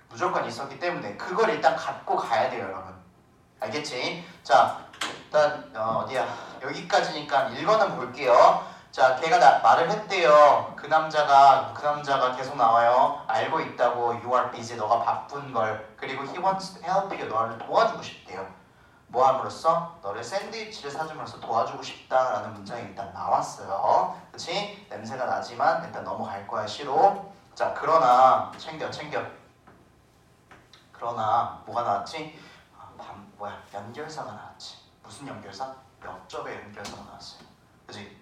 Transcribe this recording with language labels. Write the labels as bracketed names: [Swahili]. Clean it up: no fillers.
[Korean] 무조건 있었기 때문에 그걸 일단 갖고 가야 돼요 여러분. 알겠지? 자 일단 어디야 여기까지니까 1번은 볼게요. 자 걔가 말을 했대요. 그 남자가 계속 나와요. 알고 있다고 [English] you are busy [Korean] 너가 바쁜 걸. 그리고 [English] he wants to help you [Korean] 너를 도와주고 싶대요. 뭐 함으로써? 너를 샌드위치를 사줌으로써 도와주고 싶다라는 문장이 일단 나왔어요. 그치? 냄새가 나지만 일단 넘어갈 거야 시로. 자 그러나 챙겨 그러나 뭐가 나왔지? 연결사가 나왔지. 무슨 연결사? 역접의 연결사가 나왔어요. 그치?